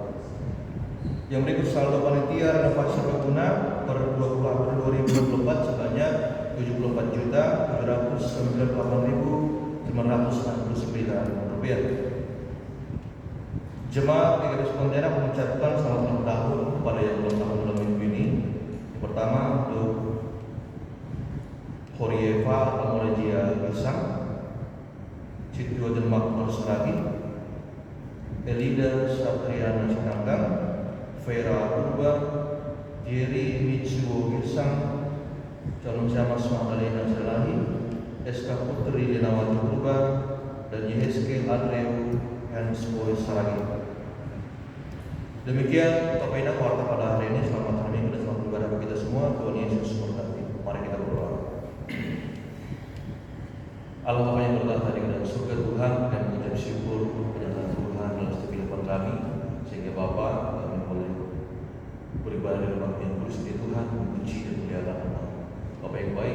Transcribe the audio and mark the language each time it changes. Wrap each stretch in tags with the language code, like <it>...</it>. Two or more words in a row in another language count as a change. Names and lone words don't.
<id>Yang berikut saldo panitia renovasi Serbaguna per 20 April 2024 sebanyak Rp798.969. Jemaat di garis Pondera mengucapkan selamat ulang tahun kepada yang ulang tahun dalam minggu ini. Yang pertama untuk Horieva Amorejia Gisang, Sidua Demak Seragi, Elida Satriana Sinanggang, Vera Purba, Jerry Mitsuo Gisang, Calon Syamas Magdalena Selahi, SK Putri Dinawati Purba, dan YSK Adreu Hans Boy Saragi. Demikian Bapak Inang warta pada hari ini. Selamat hari dan selamat beribadah bagi kita semua. Tuhan Yesus memberkati. Mari kita berdoa. Allah Bapa yang bertahta di dalam surga Tuhan, dan mengucap syukur kepada Tuhan dalam setiap kehidupan kami, sehingga Bapa kami boleh beribadah dalam waktu yang kudus di Tuhan, memuji dan memuliakan nama Bapa yang baik.</id>